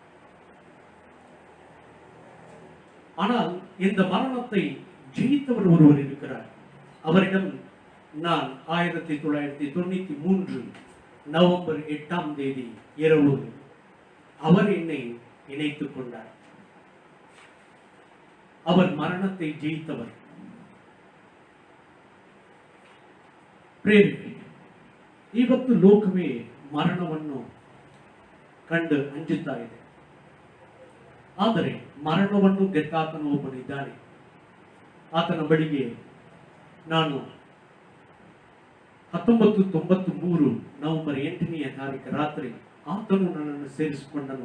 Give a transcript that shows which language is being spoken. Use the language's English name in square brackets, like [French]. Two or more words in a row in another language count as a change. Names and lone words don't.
[Tamil] ஆனால் இந்த மரணத்தை ஜெயித்தவர் ஒருவர் இருக்கிறார். அவரிடம் நான் 1993 நவம்பர் 8ஆம் தேதி இரவு அவர் என்னை இணைத்துக் கொண்டார். அவர் மரணத்தை ஜெயித்தவர். [Kannada] ಪ್ರೇರಿತರೆ, ಇವತ್ತು ಲೋಕವೇ ಮರಣವನ್ನು ಕಂಡು ಅಂಜುತ್ತಾ ಇದೆ. ಆದರೆ ಮರಣವನ್ನು ಗೆದ್ದಾತನು ಒಬ್ಬನಿದ್ದಾನೆ. ಆತನ ಬಳಿಗೆ ನಾನು 1993 ನವೆಂಬರ್ 8ನೇ ತಾರೀಕು ರಾತ್ರಿ ಆತನು ನನ್ನನ್ನು ಸೇರಿಸಿಕೊಂಡನು.